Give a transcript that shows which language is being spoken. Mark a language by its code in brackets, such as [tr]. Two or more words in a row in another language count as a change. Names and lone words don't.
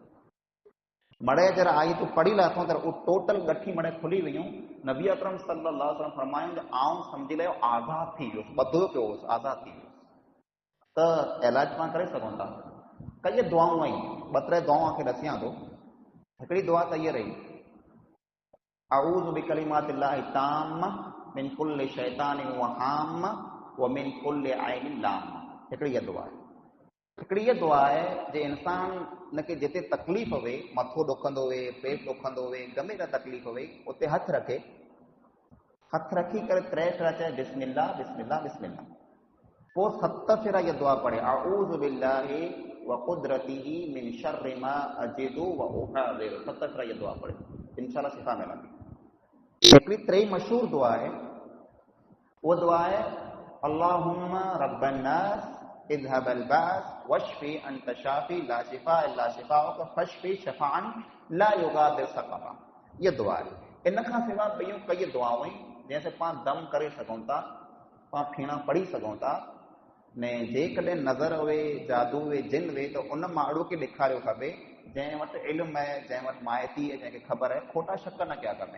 [sd] मड़े जरा आयतूं पढ़ी लाथूं त उहो टोटल ॻठी मड़े खुली वियूं। नबी अकरम [ar] صلى الله عليه وسلم [sd] फरमायूं त आउं सम्झी लियो आज़ाद थी वियुसि, ॿधो पियो हुउसि, आज़ाद थी वियुसि। त इलाज पाण करे सघूं था। कई दुआऊं आहिनि, 2-3 दुआऊं खे ॾसियां थो। हिकिड़ी दुआ त इहा रही, [ar] أعوذ بكلمات الله التامة من كل شيطان وهامة ومن كل عين لامة. [sd] हिकिड़ी इहा दुआ आहे। हिकिड़ी इहा दुआ आहे जे इंसान खे जिते तकलीफ़ हुए, मथो ॾुखंदो हुए, पेट ॾुखंदो हुए, गमे का तकलीफ़ हुए, उते हथ रखे, हथ रखी करे 3 भेरा चए [ar] بسم الله بسم الله بسم الله. [sd] पोइ 7 भेरा इहा दुआ पढ़े, [ar] أعوذ بالله وقدرته من شر ما أجد وأحاذر. [sd] 7 भेरा इहा दुआ पढ़े, इंशाअल्लाह शिफ़ा मिलंदी। हिकिड़ी 3 मशहूर दुआ आहे, उहा दुआ आहे [ar] اللهم رب الناس أذهب البأس واشف أنت الشافي لا شفاء إلا شفاؤك فاشف شفاء لا يغادر سقما. [sd] इहा दुआ आहे। इन खां सवाइ ॿियूं कई दुआऊं आहिनि जंहिंसे पाण दम करे सघूं था, पाण फीणा पढ़ी सघूं था। ने जेकॾहिं नज़र हुए, जादू हुए, जिन हुए, त उन माण्हू खे ॾेखारियो खपे जंहिं वटि इल्मु आहे, जंहिं वटि माइती आहे, जंहिंखे ख़बर आहे, खोटा शक न कया खपे।